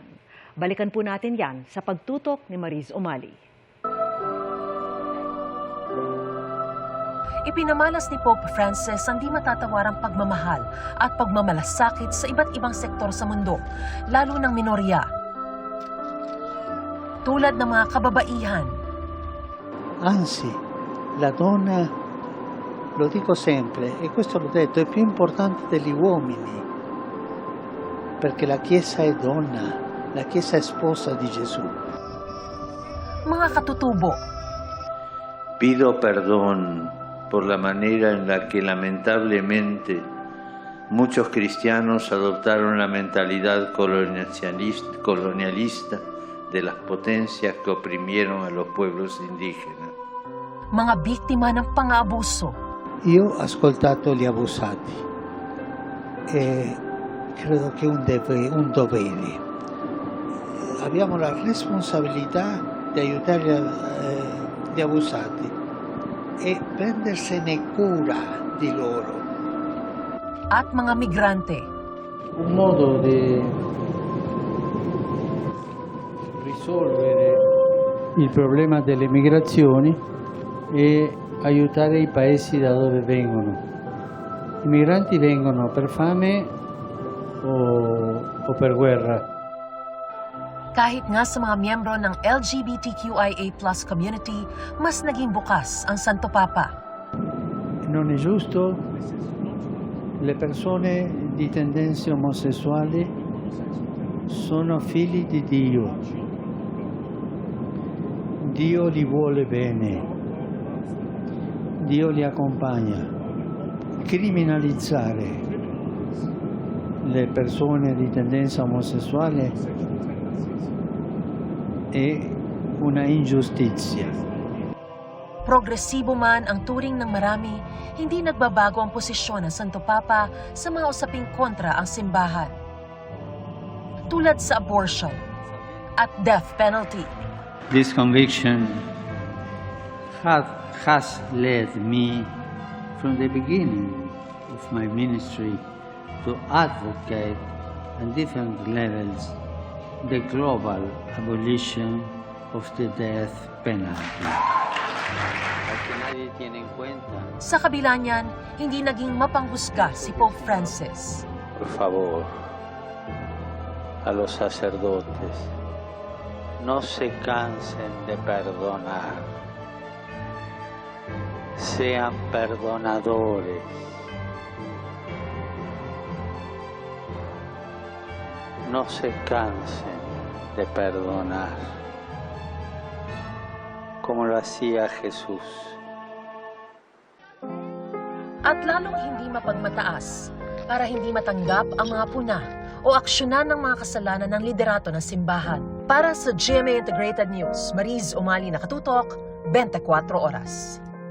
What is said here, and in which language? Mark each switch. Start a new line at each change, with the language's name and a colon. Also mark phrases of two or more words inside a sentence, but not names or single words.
Filipino: Balikan po natin yan sa pagtutok ni Mariz Umali. Ipinamalas ni Pope Francis ang di matatawarang pagmamahal at pagmamalasakit sa iba't ibang sektor sa mundo, lalo ng minorya. Tulad ng mga kababaihan.
Italian: Anzi, la donna, lo dico sempre, e questo l'ho detto, è più importante degli uomini, perché la Chiesa è donna, la Chiesa è sposa di Gesù.
Filipino: Mga katutubo.
Spanish: Pido perdón por la manera en la que lamentablemente muchos cristianos adoptaron la mentalidad colonialista de las potencias que oprimieron a los pueblos indígenas.
Filipino: Mga biktima ng pang-aabuso.
Italian: Io ho ascoltato gli abusati e credo che è un dovere. Abbiamo la responsabilità di aiutare gli abusati e prendersene cura di loro.
Filipino: At mga migrante.
Italian: Un modo di risolvere il problema delle migrazioni è aiutare i paesi da dove vengono. I migranti vengono per fame o per guerra.
Filipino: Kahit nga sa mga miyembro ng
English: LGBTQIA+ community,
Filipino: mas naging bukas ang Santo Papa.
Italian: Non è giusto, le persone di tendenze omosessuali sono figli di Dio. Dio li vuole bene. Dio li accompagna. Criminalizzare le persone di tendenza omosessuale è una ingiustizia.
Filipino: Progresibo man ang turing ng marami, hindi nagbabago ang posisyon ng Santo Papa sa mga usaping kontra ang simbahan. Tulad sa abortion at
English: death penalty. This conviction has led me from the beginning of my ministry to advocate on different levels the global abolition of the death penalty.
Filipino: Sa kabila niyan, hindi naging mapanghusga si Pope Francis.
Spanish: Por favor, a los sacerdotes, no se cansen de perdonar. Sean perdonadores. No se cansen de perdonar, como lo hacía Jesús.
Filipino: At lalong hindi mapagmataas para hindi matanggap ang mga puna o aksyonan ng mga kasalanan ng liderato ng simbahan. Para sa GMA Integrated News, Mariz Umali nakatutok, 24 oras.